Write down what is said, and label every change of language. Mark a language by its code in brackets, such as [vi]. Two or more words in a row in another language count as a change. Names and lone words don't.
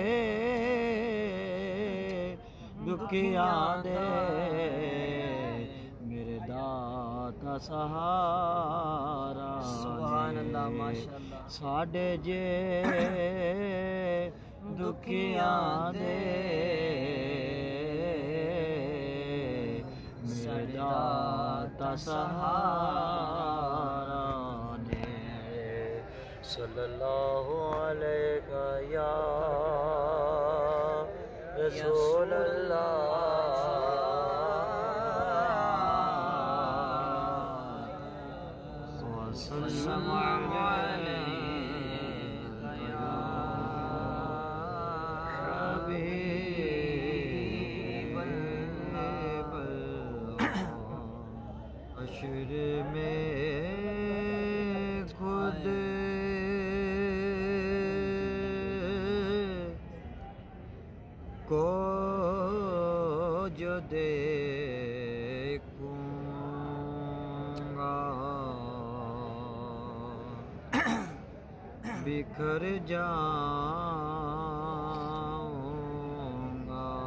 [pa] دکھیاں دے میرے داتا سہارا [ar] سبحان الله ما شاء الله [pa] ساڈے جے دکھیاں دے میرے داتا سہارا [ar] صلى الله عليك يا رسول الله. وسلم عليك يا حبيب الله. [ur] حشر میں خود کو جو دیکھوں گا بکھر جاؤں گا